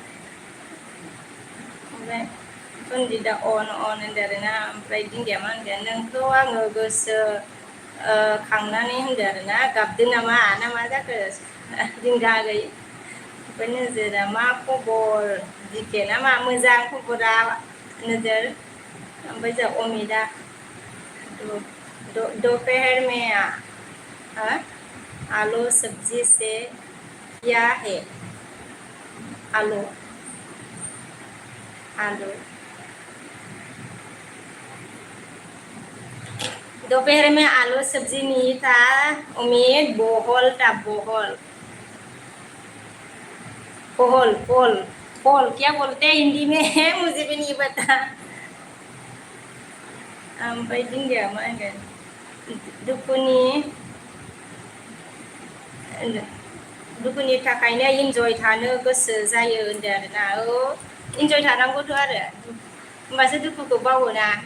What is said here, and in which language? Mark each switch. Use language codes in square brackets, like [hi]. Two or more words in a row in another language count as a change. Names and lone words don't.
[brx] ओमफ्राय सन्जिता अन होनदों आरोना ओमफ्राय दिंगिया मा होनगोन नोंखौ आङो गोसो खांनानै होनदों आरोना गाबदों नामा ना मा जाखो दिंगा आगै ओमफ्राय नोजोरा मा खबर दिखे ना मा मोजां खबरा नोजोर ओमफ्राय जों अमिता [hi] दोपहर में आलू सब्जी से क्या है आलू आलू दोपहर में आलू सब्जी नहीं था उम्मीद बोहल था बोहल पोहल पोल पोल क्या बोलते हैं हिंदी में मुझे भी नहीं पता [brx] ओमफ्राय दिंगिया मा होनगोन दुखुनि थाखायनो इन्जय थानो गोसो जायो होनदों आरोना औ इन्जय थानांगौथ' आरो होमबासो दुखुखौ बावोना